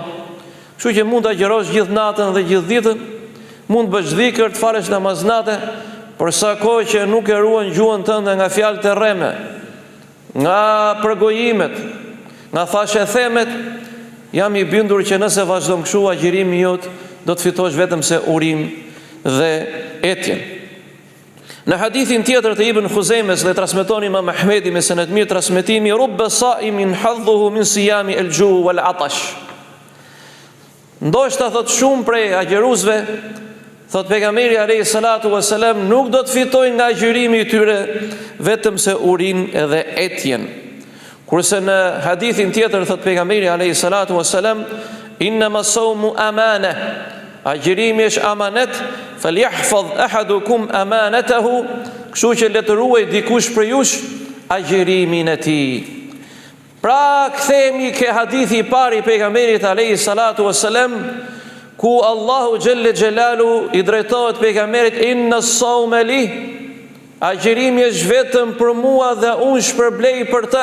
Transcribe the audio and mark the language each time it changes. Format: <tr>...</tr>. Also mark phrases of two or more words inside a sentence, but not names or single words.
<sq>Kështu që mund të agjërosh gjithë natën dhe gjithë ditën, mund të bësh dhikr, të falësh namaznate, por sa kohë që nuk e ruan gjuhën tënde nga fjalët e rreme, nga përgojimet, nga thashethemet, jam i bindur që nëse vazhdon kështu, agjërimi jot do të fitosh vetëm se urim dhe etjen. Në hadithin tjetër të Ibn Khuzejmes dhe transmeton Imam Ahmedi me sened mirë transmetimi,</sq> <ar>رب صائم حظه من صيام الجوع والعطش.</ar> <sq>Ndoshta thot shumë prej agjëruesve, thot pejgamberi</sq> <ar>عليه الصلاة والسلام,</ar> <sq>nuk do të fitojnë nga agjërimi i tyre vetëm se urin edhe etjen. Kurse në hadithin tjetër thot pejgamberi</sq> <ar>عليه الصلاة والسلام, إنما الصوم أمانة,</ar> <sq>agjërimi është amanet,</sq> <ar>فليحفظ أحدكم أمانته,</ar> <sq>kështu që le të ruaj dikush për jush agjërimin e tij. Pra kthehemi ke hadithi i parë i pejgamberit</sq> <ar>عليه الصلاة والسلام,</ar> <sq>ku Allahu</sq> <ar>جل جلاله</ar> <sq>i drejtohet pejgamberit,</sq> <ar>إن الصوم لي,</ar> <sq>agjërimi është vetëm për mua dhe unë shpërblej për të.</sq>